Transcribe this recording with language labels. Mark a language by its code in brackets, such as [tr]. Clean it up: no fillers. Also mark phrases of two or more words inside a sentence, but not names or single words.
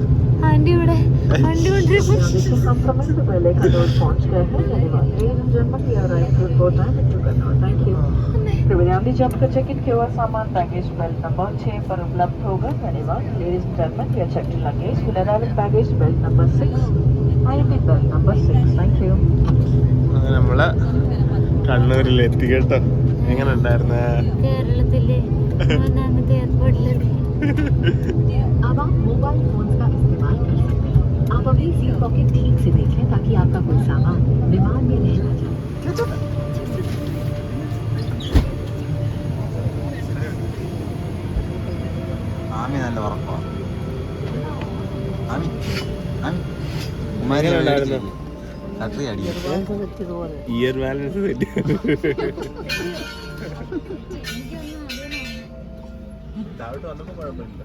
[ml] ആന്റി ഇവിടെ? [hi] कृपया जब का चेक-इन किया हुआ सामान [en] baggage belt [hi] नंबर 6 पर उपलब्ध होगा. [en] धन्यवाद. ladies and gentleman, your checked luggage will arrive at baggage belt number 6. IMP belt number 6. Thank you. [ml] അങ്ങനെ നമ്മള് കണ്ണൂരിലെത്തി കേട്ടോ. എങ്ങനെ ഉണ്ടായിരുന്നു? കേരളത്തിലെ മൂന്നാമത്തെ എയർപോർട്ടിലെത്തി. [hi] अब आप मोबाइल फोन का इस्तेमाल कर सकते हैं. आप अपनी [en] seat pocket [hi] ठीक से देखें ताकि आपका कोई सामान विमान में रह न जाए. [ml] ആമി നല്ല ഉറപ്പാണ്. എങ്ങനെ ഉണ്ടായിരുന്നു? [en] ear balance [ml] താഴോട്ട് വന്നപ്പോ കുഴപ്പമില്ല.